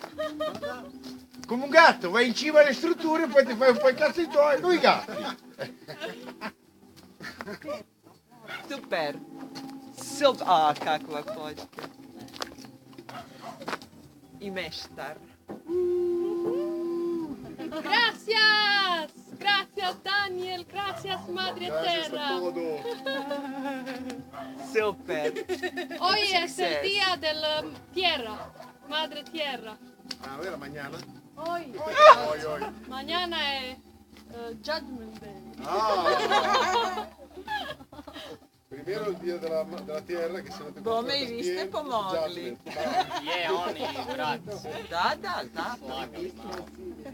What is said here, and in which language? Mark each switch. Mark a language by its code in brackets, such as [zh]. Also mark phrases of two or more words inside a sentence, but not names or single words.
[it] Come un gatto, vai in cima alle strutture e poi ti fai un po' i cazzi tuoi, noi gatti! Super. [hr] A, kakva kočka. I meštar. [es] Gracias! Gracias Daniel, gracias Madre Gracias [it] Terra. [es] a todo. Super. Hoy [it] Sì, [es] es el [it] sì. [es] día de la tierra, Madre Tierra. Ah, era mañana. Hoy, Hoy. mañana es [en] Judgment Day. [es] Ah. Primero el día de la tierra [it] che sono [hr] Bome, i vi ste pomogli. Yeah, oni, grazie. Da.